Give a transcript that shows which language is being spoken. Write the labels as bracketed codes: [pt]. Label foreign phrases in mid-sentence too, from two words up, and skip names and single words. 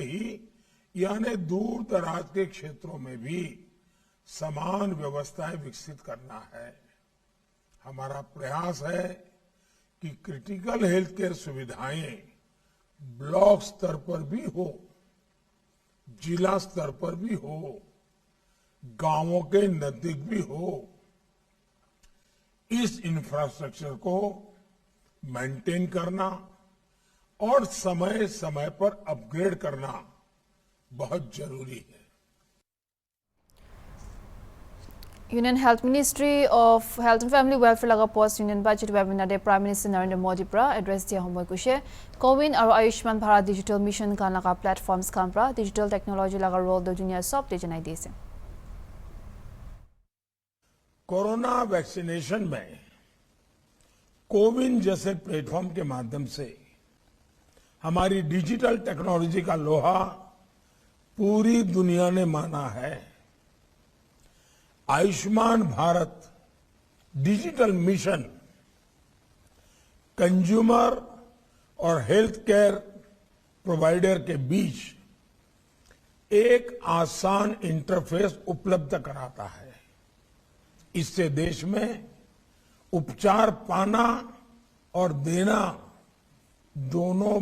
[hi] ही यानी दूर दराज के क्षेत्रों में भी समान व्यवस्थाएं विकसित करना है हमारा प्रयास है कि [en] critical health care [hi] सुविधाएं ब्लॉक स्तर पर भी हो जिला स्तर पर भी हो गांवों के नजदीक भी हो इस इंफ्रास्ट्रक्चर को मेंटेन करना और समय समय पर अपग्रेड करना बहुत जरूरी है [nag] Union Health Ministry of Health and Family Welfare laga [en] post union budget webinar [nag] de Prime Minister Narendra Modi pra address dia homoy kushe Cowin aro Ayushman Bharat digital mission kan laga platforms kan pra [en] digital technology [nag] laga role do dunia sob de janai dese [hi] कोरोना वैक्सीनेशन में कोविन जैसे प्लेटफॉर्म के माध्यम से हमारी [en] digital technology [hi] का लोहा पूरी दुनिया ने माना है आयुष्मान भारत डिजिटल मिशन कंज्यूमर और [en] health care provider [hi] के बीच एक आसान इंटरफेस उपलब्ध कराता है इससे देश में उपचार पाना और देना दोनों